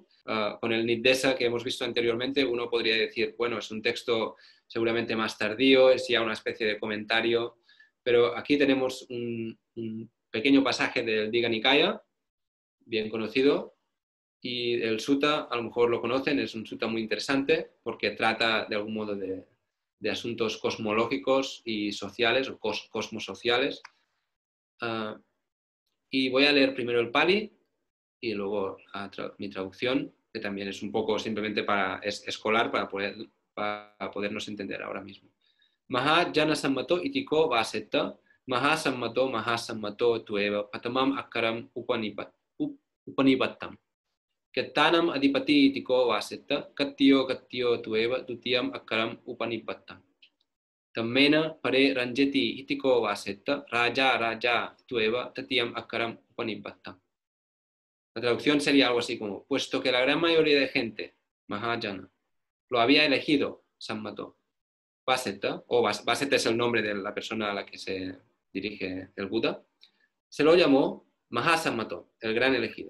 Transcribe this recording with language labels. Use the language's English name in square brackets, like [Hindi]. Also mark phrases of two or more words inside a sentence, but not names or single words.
[Spanish] Con el Nidesa que hemos visto anteriormente, uno podría decir, bueno, es un texto seguramente más tardío, es ya una especie de comentario, pero aquí tenemos un pequeño pasaje del Digha Nikaya, bien conocido, y el sutta, a lo mejor lo conocen, es un sutta muy interesante porque trata de algún modo de asuntos cosmológicos y sociales o cosmosociales. Y voy a leer primero el Pali y luego mi traducción, que también es un poco simplemente es escolar para podernos entender ahora mismo. [Pali] Maha jana sammato itiko vasetta, maha sammato tueva, patamam akkaram upanibattam. Kettanam adipati itiko vasetta, kattiyo tueva, dutiyam akkaram upanibattam. Tammena pare ranjati itiko vasetta, raja tueva, tatiyam akkaram upanibattam. [Spanish] La traducción sería algo así como, puesto que la gran mayoría de gente, Mahayana, lo había elegido, Sammato, Vasetta, o Vasetta es el nombre de la persona a la que se dirige el Buda, se lo llamó Mahasammato, el gran elegido.